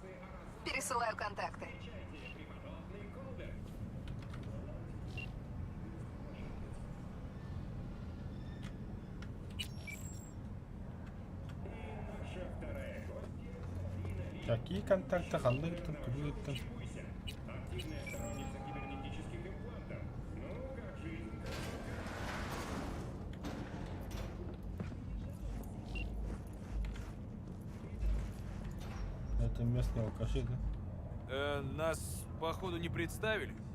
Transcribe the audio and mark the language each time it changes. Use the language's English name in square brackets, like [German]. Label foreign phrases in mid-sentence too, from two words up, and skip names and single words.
[Russian] Пересылаю контакты. Какие контакты? [Kazakh] Қандай кеттің? Кімге кеттің? [Russian] Это местные алкаши, да? Нас, походу, не представили.